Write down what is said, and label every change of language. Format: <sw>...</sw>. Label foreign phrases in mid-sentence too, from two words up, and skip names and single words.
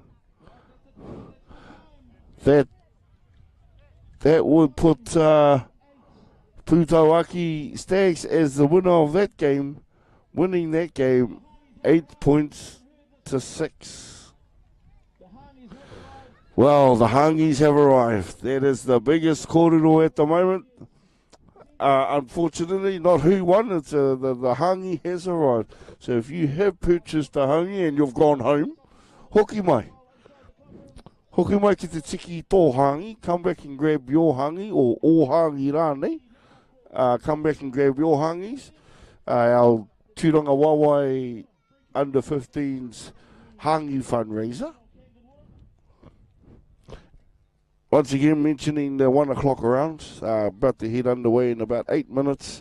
<en>That would put Putawaki Stags as the winner of that game, winning that game 8 points to 6. Well, the Hangis have arrived. That is the biggest corridor at the moment. Unfortunately, not who won. It's the Hangi has arrived. So if you have purchased a Hangi and you've gone home,</en> <mi>hoki mai. Hoki mai ki te tiki tō Hangi.</mi> <en>Come back and grab your Hangi, or</en> <mi>o Hangi rānei.</mi> <en>Come back and grab your Hangis. Our Tūrangawaewae under 15s Hangi fundraiser. Once again, mentioning the 1 o'clock rounds, about to head underway in about 8 minutes.</en>